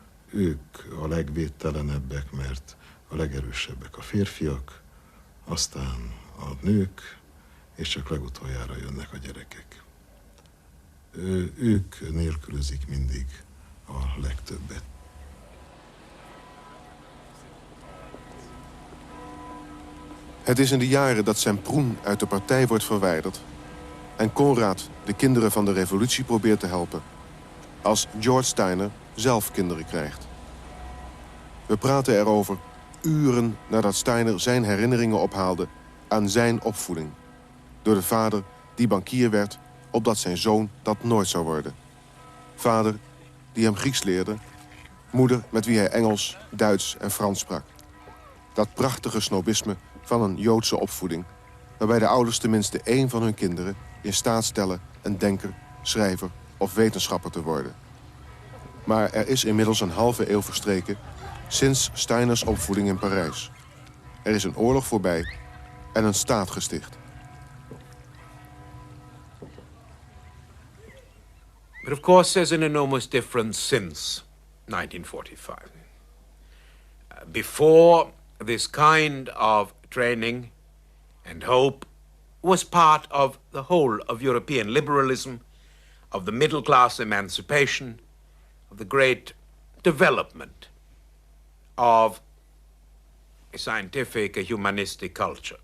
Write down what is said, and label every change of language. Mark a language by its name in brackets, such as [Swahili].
[Hungarian] ők a legvédtelenebbek, mert a legerősebbek a férfiak, aztán a nők, és csak legutoljára jönnek a gyerekek. Ők nélkülözik mindig a legtöbbet. [Dutch] Het is in de jaren dat Semprun uit de partij wordt verwijderd en Konrád de kinderen van de revolutie probeert te helpen, als George Steiner zelf kinderen krijgt. We praten erover uren nadat Steiner zijn herinneringen ophaalde aan zijn opvoeding. Door de vader die bankier werd, opdat zijn zoon dat nooit zou worden. Vader die hem Grieks leerde, moeder met wie hij Engels, Duits en Frans sprak. Dat prachtige snobisme van een Joodse opvoeding, waarbij de ouders tenminste één van hun kinderen in staat stellen een denker, schrijver of wetenschapper te worden. Maar er is inmiddels een halve eeuw verstreken sinds Steiners opvoeding in Parijs. Er is een oorlog voorbij en een staat gesticht. [English] But of course there's an enormous difference since 1945. Before, this kind of training and hope was part of the whole of European liberalism, of the middle class emancipation, of the great development of a scientific, a humanistic culture.